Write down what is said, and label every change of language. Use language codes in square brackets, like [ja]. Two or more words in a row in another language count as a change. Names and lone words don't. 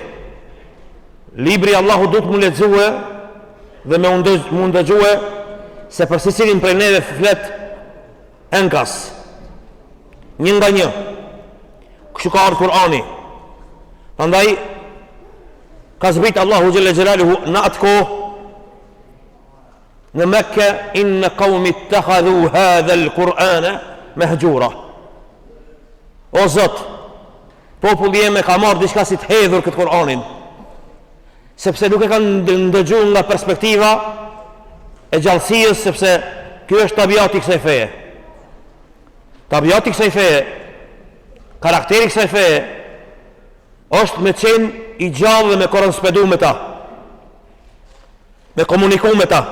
[sq] Libri Allahu duhet mu lexue dhe me ndëgjue se për secilin prej neve flet enkas, një nga një. Kështu ka ardhur Kur'ani. Prandaj ka zbrit Allahu [ar] جل جلاله [sq] në atë kohë në Mekke, [ar] إن قومي اتخذوا هذا القرآن مهجورا. [sq] O Zot, populli im e ka marrë diçka si të hedhur këtë Kur'anin, sepse nuk e kanë ndëgjuar nga perspektiva e gjallësisë, sepse ky është tabiati i kësaj feje. Tabiati i kësaj feje, karakteri i kësaj feje është me qenë i gjallë dhe me korrespondu me ta, me komuniku me ta.